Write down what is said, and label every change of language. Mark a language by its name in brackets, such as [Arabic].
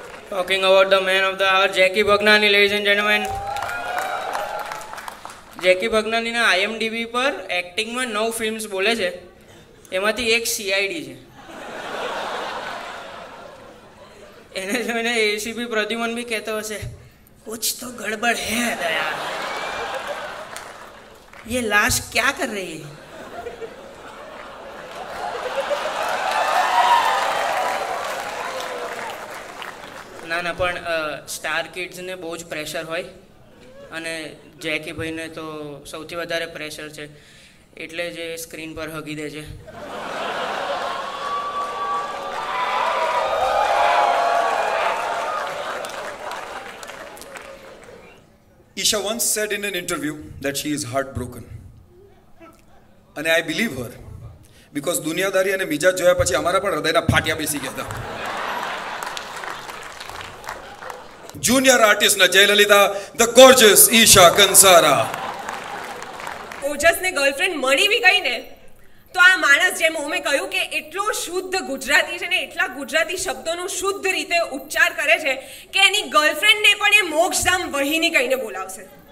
[English] Talking about the man of the hour, Jackie Bhagnani, ladies and gentlemen. [Gujarati] Jackie ભગનાનીના IMDb પર એક્ટિંગમાં 9 films બોલે છે, એમાંથી એક CID છે. એને જોઈને ACP પ્રદ્યુમન બી કહેતો હશે, [Hindi] कुछ तो गड़बड़ है दया, ये लाश क्या कर रही है? [Gujarati] ના પણ સ્ટાર કિડ્સને બહુ જ પ્રેશર હોય અને જેકી ભાઈને તો સૌથી વધારે પ્રેશર છે, એટલે જ એ સ્ક્રીન પર હગી દે છે. [English] Isha once said in an interview that she is heartbroken. And I believe her. [Gujarati] Because દુનિયાદારી અને મિજાજ જોયા પછી અમારા પણ હૃદયના ફાટ્યા બેસી ગયા હતા. જુનિયર આર્ટિસ્ટ ના Jayalalithaa, the gorgeous Isha Kansara. ઓજસને girlfriend મળી બી ગઈ ને તો આ માણસ, જેમ મેં કહ્યું કે એટલો શુદ્ધ ગુજરાતી છે ને, એટલા ગુજરાતી શબ્દોનો શુદ્ધ રીતે ઉચ્ચાર કરે છે કે એની ગર્લફ્રેન્ડને પણ એ મોક્ષધામ વહીની કહીને બોલાવશે.